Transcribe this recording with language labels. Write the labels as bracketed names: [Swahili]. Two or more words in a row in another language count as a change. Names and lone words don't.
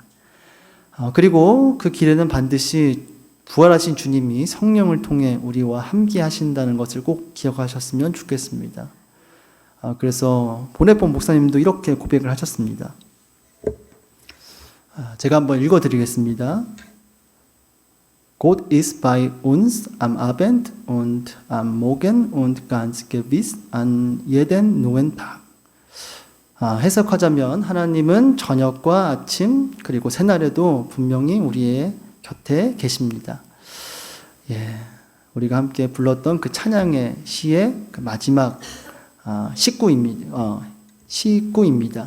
[Korean] 그리고 그 길에는 반드시 부활하신 주님이 성령을 통해 우리와 함께 하신다는 것을 꼭 기억하셨으면 좋겠습니다. 그래서 보네포 목사님도 이렇게 고백을 하셨습니다. 제가 한번 읽어드리겠습니다. [German] Gott ist bei uns am Abend und am Morgen und ganz gewiss an jeden neuen Tag. [Korean] 해석하자면 하나님은 저녁과 아침 그리고 새날에도 분명히 우리의 곁에 계십니다. 우리가 함께 불렀던 그 찬양의 시의 그 마지막 시구입니다.